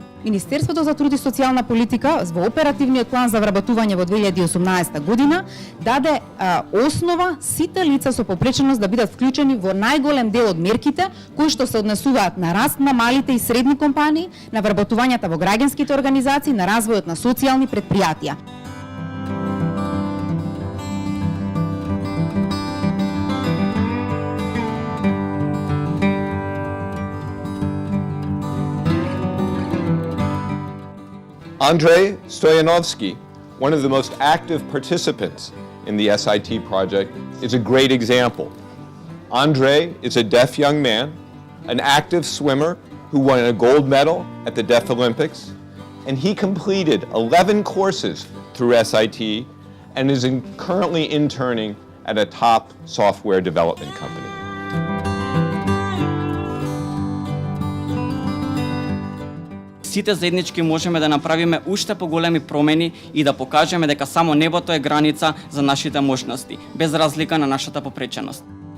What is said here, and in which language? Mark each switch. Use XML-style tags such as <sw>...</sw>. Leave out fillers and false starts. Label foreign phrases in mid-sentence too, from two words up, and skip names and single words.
<mk>Министерството за труд и социјална политика во оперативниот план за вработување во 2018 година даде основа сите лица со попреченост да бидат вклучени во најголем дел од мерките кои што се однесуваат на раст на малите и средни компании, на вработувањата во граѓанските организации, на развојот на социјални предпријатија.</mk> <en>Andrei Stoyanovsky, one of the most active participants in the SIT project, is a great example. Andrei is a deaf young man, an active swimmer who won a gold medal at the Deaf Olympics, and he completed 11 courses through SIT and is currently interning at a top software development company.</en> <mk>Сите заеднички можеме да направиме уште поголеми промени и да покажеме дека само небото е граница за нашите можности, без разлика на нашата попреченост.</mk>